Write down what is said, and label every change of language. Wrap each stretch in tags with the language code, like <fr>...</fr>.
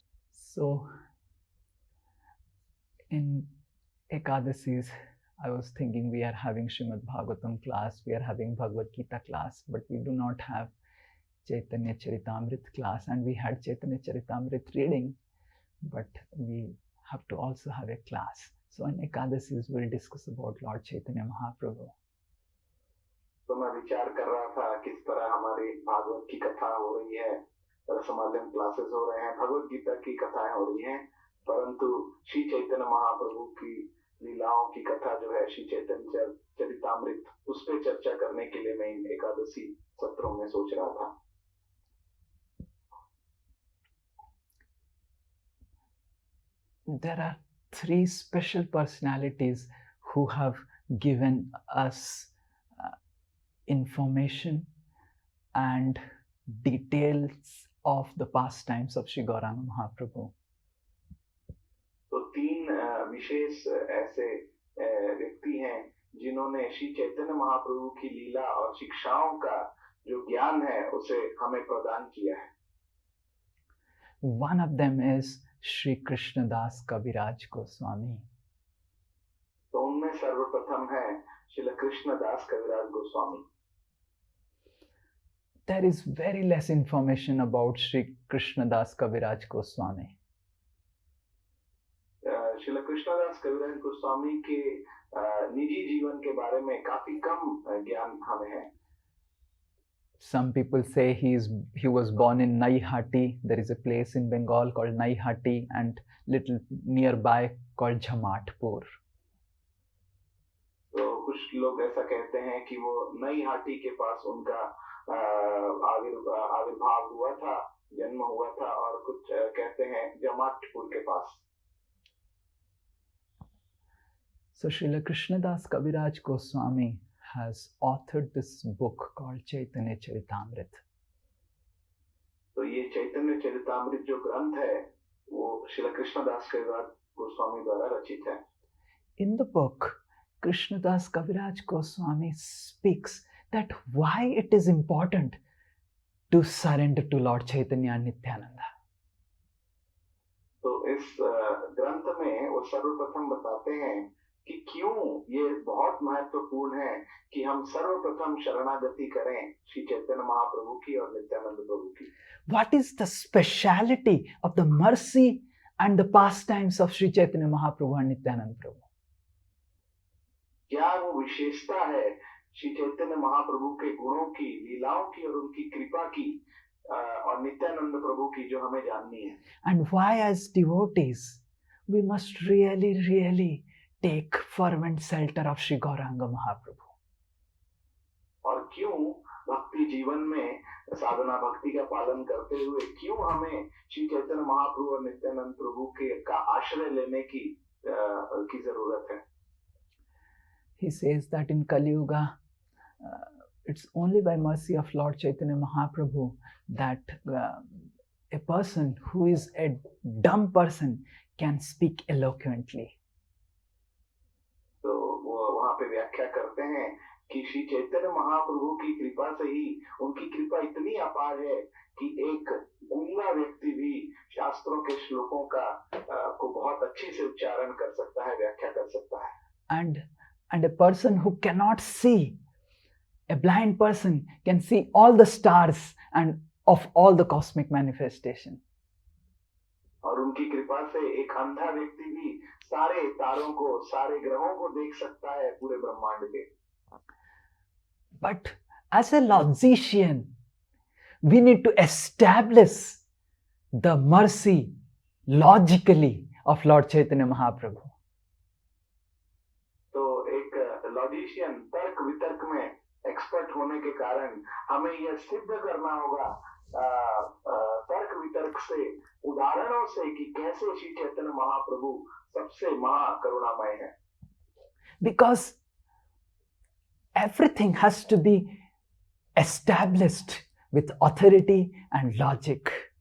<en>So, in Ekadasis, I was thinking we are having Srimad Bhagavatam class, we are having Bhagavad Gita class, but we do not have Chaitanya Charitamrit class, and we had Chaitanya Charitamrit reading, but we have to also have a class. So in Ekadasis, we'll discuss about Lord Chaitanya Mahaprabhu.</en> <hi>तो मैं विचार कर रहा था किस तरह हमारी भागवत की कथा हो रही है, रसमालयम क्लासेस हो रहे हैं, भगवत गीता की कथाएं हो रही हैं, परंतु श्री चैतन्य महाप्रभु की लीलाओं की कथा जो है श्री चैतन्य चरितामृत, उस पर चर्चा करने के लिए मैं इन एकादशी सत्रों में सोच रहा था.</hi> <en>There are three special personalities who have given us information and details of the pastimes of Shri Gauranga Mahaprabhu.</en> <hi>तो तीन विशेष ऐसे व्यक्ति हैं जिन्होंने श्री चैतन्य महाप्रभु की लीला और शिक्षाओं का जो ज्ञान है उसे हमें प्रदान किया है.</hi> <en>One of them is Shri Krishnadas Kaviraj Goswami.</en> <hi>तो उनमें सर्वप्रथम है श्री कृष्णदास कविराज Goswami.</hi> <en>There is very less information about Shri Krishnadas Kaviraj Goswami.</en> <hi>Shri Krishnadas कविराज गोस्वामी के निजी जीवन के बारे में काफी कम ज्ञान हमें है.</hi> <en>Some people say he was born in Naihati. There is a place in Bengal called Naihati and little nearby called Jhamatpur.</en> <hi>तो कुछ लोग ऐसा कहते हैं कि वो नईहाटी के पास उनका आविर्भाव हुआ था, जन्म हुआ था, और कुछ कहते हैं जमातपुर के पास.</hi> <en>So Srila Krishnadas Kaviraj Goswami has authored this book called Chaitanya Charitamrit.</en> <hi>तो ये चैतन्य चरितामृत जो ग्रंथ है वो श्री कृष्णदास कविराज गोस्वामी द्वारा रचित है.</hi> <en>In the book, Krishnadas Kaviraj Goswami speaks that why it is important to surrender to Lord Chaitanya and Nityananda.</en> <hi>तो इस ग्रंथ में वो सर्वप्रथम बताते हैं कि क्यों ये बहुत महत्वपूर्ण है कि हम सर्वप्रथम शरणागति करें श्री चैतन्य महाप्रभु की और नित्यानंद प्रभु की.</hi> <en>What is the speciality of the mercy and the pastimes of Sri Chaitanya Mahaprabhu and Nityananda Prabhu?</en> <hi>क्या वो विशेषता है श्री चैतन्य महाप्रभु के गुणों की, लीलाओं की और उनकी कृपा की और नित्यानंद प्रभु की जो हमें जाननी है.</hi> <en>And why as devotees we must really take fervent shelter of Shri Gauranga Mahaprabhu.</en> <hi>और क्यों भक्ति जीवन में साधना भक्ति का पालन करते हुए क्यों हमें श्री चैतन्य महाप्रभु और नित्यानंद प्रभु के का आश्रय लेने की जरूरत है.</hi> <en>He says that in Kali Yuga, it's only by mercy of Lord Chaitanya Mahaprabhu that a person who is a dumb person can speak eloquently.</en> <hi>तो वो वहाँ पे व्याख्या करते हैं कि श्री चैतन्य महाप्रभु की कृपा से ही, उनकी कृपा इतनी अपार है कि एक गूंगा व्यक्ति भी शास्त्रों के श्लोकों का को बहुत अच्छे से उच्चारण कर सकता है, व्याख्या कर सकता है.</hi> <en>And a person who cannot see, a blind person can see all the stars and of all the cosmic manifestation.</en> <hi>और उनकी कृपा से एक अंधा व्यक्ति भी सारे तारों को, सारे ग्रहों को देख सकता है पूरे ब्रह्मांड के।</hi> <en>But as a logician, we need to establish the mercy logically of Lord Chaitanya Mahaprabhu.</en> <hi>तो एक लॉजिशियन तर्क वितर्क में एक्सपर्ट होने के कारण हमें यह सिद्ध करना होगा तर्क वितर्क से, उदाहरणों से, कि कैसे श्री चैतन्य महाप्रभु सबसे महाकरुणामय है।</hi> <en>Because everything has to be established with authority and logic.</en>